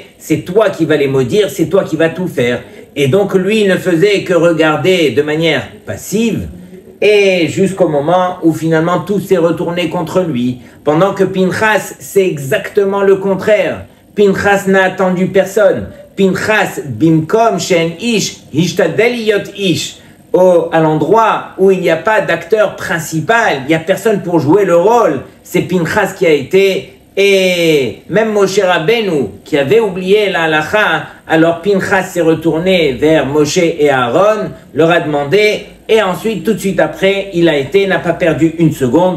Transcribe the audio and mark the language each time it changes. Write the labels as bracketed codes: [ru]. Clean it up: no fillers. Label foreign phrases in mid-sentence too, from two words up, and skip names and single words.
[fr] C'est toi qui vas les maudire, c'est toi qui vas tout faire. Et donc lui ne faisait que regarder de manière passive, et jusqu'au moment où finalement tout s'est retourné contre lui. Pendant que Pinchas, c'est exactement le contraire. Pinchas n'a attendu personne. [he] פנחס, במקום שאין איש, השתדל להיות איש. [fr] À l'endroit où il n'y a pas d'acteur principal, il n'y a personne pour jouer le rôle, c'est Pinchas qui a été, et même Moshe Rabbeinu, qui avait oublié la halakha, alors Pinchas s'est retourné vers Moshe et Aaron, leur a demandé, et ensuite, tout de suite après, il a été, n'a pas perdu une seconde.